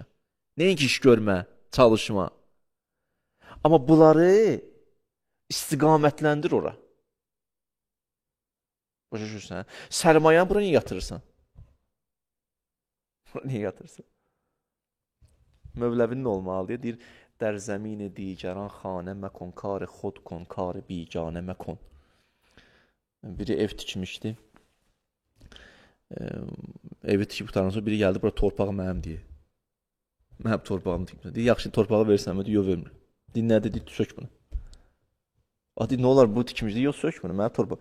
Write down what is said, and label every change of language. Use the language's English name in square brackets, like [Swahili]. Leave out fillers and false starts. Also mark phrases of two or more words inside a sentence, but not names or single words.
[Azerbaijani] Nəyin ki iş görmə, çalışma. Amma bunları istiqamətləndir ora. Başa düşürsən? Sərmayanı bura niyə yatırırsan? Bura niyə yatırırsan? Mövləvinin olmalıdır. Deyir, [Persian] در زمین دیگران خانه مکن کار خود کن کار بیگانه مکن. [Azerbaijani] Biri ev tikmişdi. Evi tikib qutardan sonra biri gəldi, bura torpağı mənim deyə. Mənim torpağımı tikmişdi. Deyir, yaxşı torpağı versən mi? Yox, vermir. Deyir, nədir? Deyir, sök bunu. Deyir, nə olar bu tikmişdi? Yox, sök bunu, mənim torpağım.